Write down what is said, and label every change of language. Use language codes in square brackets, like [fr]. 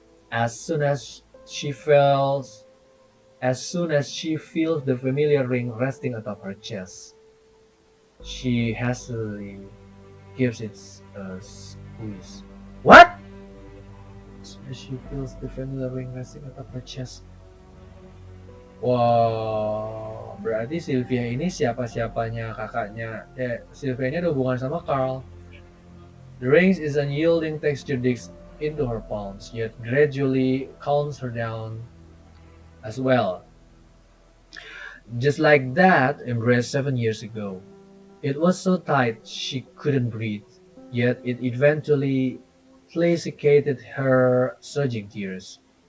[en] As soon as she feels the familiar ring resting atop her chest, she hastily gives it a squeeze. What? As soon as she feels the familiar ring resting atop her chest. [id] Wow, berarti Sylvia ini siapa-siapanya kakaknya. Sylvia ini ada hubungan sama Carl. [en] The ring is unyielding texture digs into her palms, yet gradually calms her down as well. Just like that embrace 7 years ago. It was so tight she couldn't breathe, yet it eventually placated her surging tears.